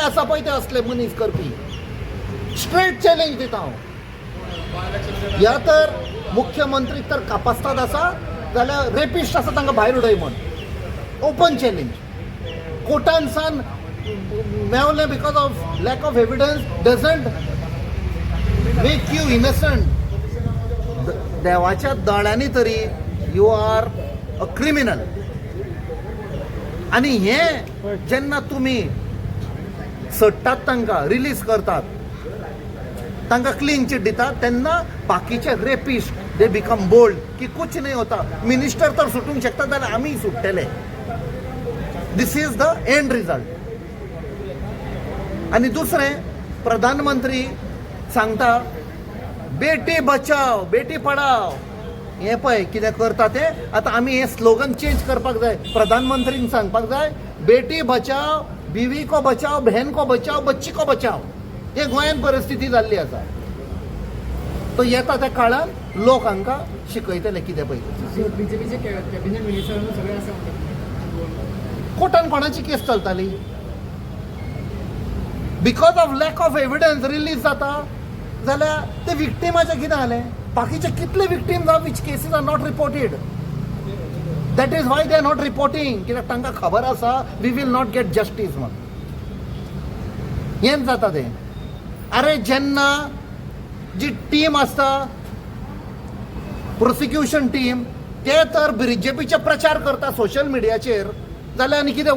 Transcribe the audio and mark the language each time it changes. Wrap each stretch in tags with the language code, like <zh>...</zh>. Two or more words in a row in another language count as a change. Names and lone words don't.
<kok>आसा पळय ते असले मनीस करपी</kok> <en>straight challenge</en> <kok>दिता हांव ह्या तर मुख्यमंत्री तर कापास्ताद आसा जाल्यार रेपिस्ट आसा तांकां भायर उडय म्हण</kok> <en>open challenge</en> <kok>कोर्टान सान मेवलें</kok> <en>because of lack of evidence doesn't make you innocent</en> <kok>देवाच्या दोळ्यांनी तरी</kok> <en>you are a criminal</en> <kok>आणि हे जेन्ना तुम्ही सडटात तांकां रिलीज करतात तांकां</kok> <en>clean chit</en> <kok>दितात तेन्ना बाकीचे रेपिस्ट</kok> <en>they become bold</en> <hi>की कुछ नाही होता</hi> <kok>मिनिस्टर तर सुटूंक शकता जाल्यार आमी सुट्टेले</kok> <en>this is the end result</en> <kok>आणि दुसरें प्रधानमंत्री सांगता</kok> <hi>बेटी बचाव बेटी पढाव</hi> <kok>हे पळय कितें करता ते आतां आमी हे</kok> <en>slogan change</en> <kok>करपाक जाय प्रधानमंत्रीन सांगपाक जाय</kok> <hi>बेटी बचाव बीवी को बचाव बहन को बचाव बच्ची को बचाव</hi> <kok>हे गोंयांत परिस्थिती जाल्ली आसा तो येता त्या काळान लोक हांकां शिकयतले कितें पळय बीजेपीचे</kok> <en>cabinet minister</en> <kok>सगळे आसा म्हणटात कोर्टान कोणाची केस चलताली</kok> <en>because of lack of evidence</en> <kok>रिलीज जाता जाल्यार ते विक्टिमाचें कितें जालें बाकीचे कितले विक्टीम्स आहा</kok> <en>which cases are not reported that is why they are not reporting</en> <kok>कित्याक तांकां खबर आसा</kok> <en>we will not get justice</en> <kok>म्हण हेंच जाता तें अरे जेन्ना जी टीम आसता</kok> <en>prosecution team</en> <kok>ते तर बीजेपीचे प्रचार करता</kok> <en>social mediaचेर</en> <kok>जाल्यार आनी कितें</kok>